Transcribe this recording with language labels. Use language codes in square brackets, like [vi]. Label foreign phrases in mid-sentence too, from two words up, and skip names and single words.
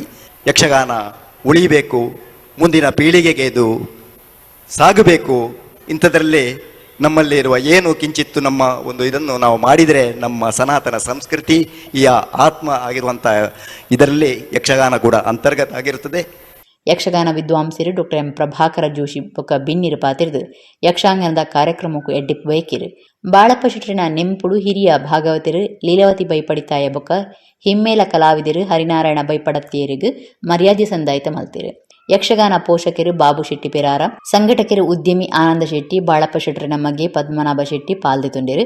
[kn] ಯಕ್ಷಗಾನ ಉಳಿಬೇಕು, ಮುಂದಿನ ಪೀಳಿಗೆಗೆ ಇದು ಸಾಗಬೇಕು. ಇಂಥದ್ರಲ್ಲಿ ನಮ್ಮಲ್ಲಿರುವ ಏನು ಕಿಂಚಿತ್ತು ನಮ್ಮ ಒಂದು ಇದನ್ನು ನಾವು ಮಾಡಿದರೆ ನಮ್ಮ ಸನಾತನ ಸಂಸ್ಕೃತಿಯ ಆತ್ಮ ಆಗಿರುವಂಥ ಇದರಲ್ಲಿ ಯಕ್ಷಗಾನ ಕೂಡ ಅಂತರ್ಗತ ಆಗಿರುತ್ತದೆ. [tcy] ಯಕ್ಷಗಾನ ವಿದ್ವಾಂಸರು ಡಾಕ್ಟರ್ ಎಂ ಪ್ರಭಾಕರ ಜೋಶಿ ಬೊಕ್ಕ ಬಿನ್ನಿರು ಪಾತಿರ್ದು ಯಕ್ಷಾಂಗನದ ಕಾರ್ಯಕ್ರಮಕ್ಕೂ ಎಡ್ಡಿಪ್ ಬಯಕಿರು. ಬಾಳಪ್ಪ ಶೆಟ್ಟರಿನ ನೆಂಪುಡು ಹಿರಿಯ ಭಾಗವತರು ಲೀಲಾವತಿ ಬೈಪಡಿತಾಯ ಬೊಕ್ಕ ಹಿಮ್ಮೇಲ ಕಲಾವಿದರು ಹರಿನಾರಾಯಣ ಬೈಪಡತಿಯರಿಗೂ ಮರ್ಯಾದೆ ಸಂದಾಯಿತ ಮಲ್ತಿರು. ಯಕ್ಷಗಾನ ಪೋಷಕರು ಬಾಬು ಶೆಟ್ಟಿ ಪೆರಾರ, ಸಂಘಟಕರು ಉದ್ಯಮಿ ಆನಂದ ಶೆಟ್ಟಿ, ಬಾಳಪ್ಪ ಶೆಟ್ಟರಿನ ಮಗೆ ಪದ್ಮನಾಭ ಶೆಟ್ಟಿ ಪಾಲ್ದೆತೊಂಡಿರು.